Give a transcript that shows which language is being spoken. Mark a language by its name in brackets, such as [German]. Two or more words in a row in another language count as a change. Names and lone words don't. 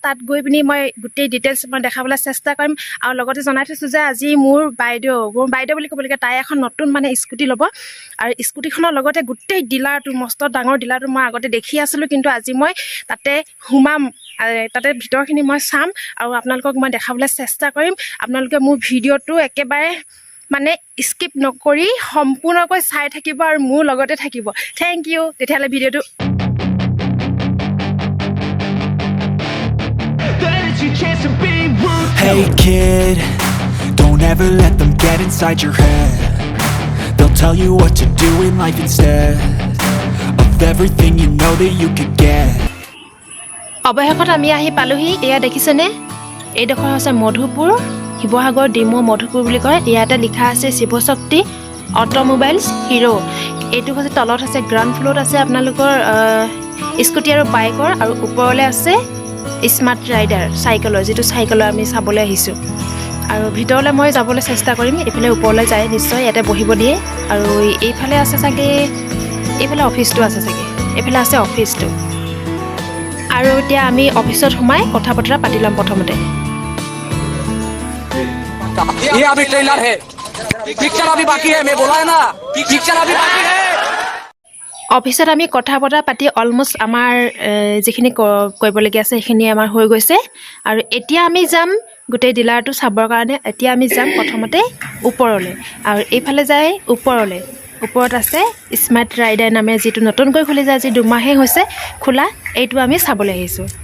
[Assamese] তাত গৈ পিনি মই গোটেই ডিটেইলছ মই দেখাবলৈ চেষ্টা কৰিম আৰু লগতে জনাই থৈছো যে আজি মোৰ বাইদেউ বুলি ক'ব লাগে তাই এখন নতুন মানে স্কুটি ল'ব আৰু স্কুটিখনৰ লগতে গোটেই ডিলাৰটো মস্ত ডাঙৰ ডিলাৰটো মই আগতে দেখি আছিলোঁ কিন্তু আজি মই তাতে সোমাম তাতে ভিতৰখিনি মই চাম আৰু আপোনালোকক মই দেখাবলৈ চেষ্টা কৰিম আপোনালোকে মোৰ ভিডিঅ'টো একেবাৰে মানে স্কিপ নকৰি সম্পূৰ্ণকৈ চাই থাকিব আৰু মোৰ লগতে থাকিব [English] thank you [Assamese] তেতিয়াহ'লে ভিডিঅ'টো [English] Hey kid, don't ever let them get inside your head. They'll tell you what to do in life instead of everything you know that you could get. [Assamese] অৱশেষত আমি আহি পালোহি এয়া দেখিছেনে এইডোখৰ হৈছে মধুপুৰ শিৱসাগৰ ডিমৌ মধুপুৰ বুলি কয় ইয়াতে লিখা আছে শিৱশক্তি অটোমোবাইলছ হিৰো এইটো হৈছে তলত আছে [English] ground floor [Assamese] আছে আপোনালোকৰ স্কুটি আৰু বাইকৰ আৰু ওপৰলৈ আছে স্মাৰ্ট ৰাইডাৰ চাইকেলৰ যিটো চাইকেলৰ আমি চাবলৈ আহিছোঁ আৰু ভিতৰলৈ মই যাবলৈ চেষ্টা কৰিম এইফালে ওপৰলৈ যায় নিশ্চয় ইয়াতে বহিব দিয়ে আৰু এইফালে আছে চাগে এইফালে অফিচটো আছে চাগে এইফালে আছে অফিচটো আৰু এতিয়া আমি অফিচত সোমাই কথা বতৰা পাতি ল'ম প্ৰথমতে [Hindi] ये अभी ट्रेलर है पिक्चर अभी बाकी है मैं बोला है ना पिक्चर अभी बाकी है [Assamese] অফিচত আমি কথা বতৰা পাতি অলমোষ্ট আমাৰ যিখিনি কৰিবলগীয়া আছে সেইখিনি আমাৰ হৈ গৈছে আৰু এতিয়া আমি যাম গোটেই ডিলাৰটো চাবৰ কাৰণে এতিয়া আমি যাম প্ৰথমতে ওপৰলৈ আৰু এইফালে যায় ওপৰত আছে স্মাৰ্ট ৰাইডাৰ নামে যিটো নতুনকৈ খুলিছে আজি 2 মাহে হৈছে খোলা এইটো আমি চাবলৈ আহিছোঁ